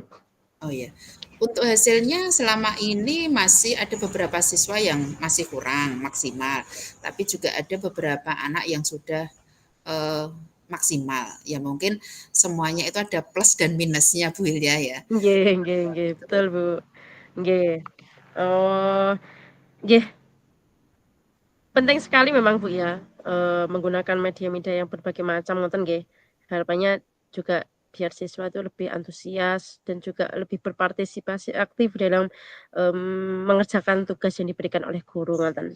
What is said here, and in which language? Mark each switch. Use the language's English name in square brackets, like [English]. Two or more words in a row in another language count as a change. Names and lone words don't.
[Indonesian] Oh ya, untuk hasilnya selama ini masih ada beberapa siswa yang masih kurang maksimal, tapi juga ada beberapa anak yang sudah maksimal. Ya mungkin semuanya itu ada plus dan minusnya Bu Hilya ya. [Javanese] Nggih nggih nggih, [Indonesian] betul, Bu. [Javanese] Nggih. Oh, nggih, [Indonesian] penting sekali memang, Bu, ya, menggunakan media-media yang berbagai macam [Javanese] ngoten nggih. [Indonesian] Harapannya juga biar siswa itu lebih antusias dan juga lebih berpartisipasi aktif dalam, mengerjakan tugas yang diberikan oleh guru ngoten.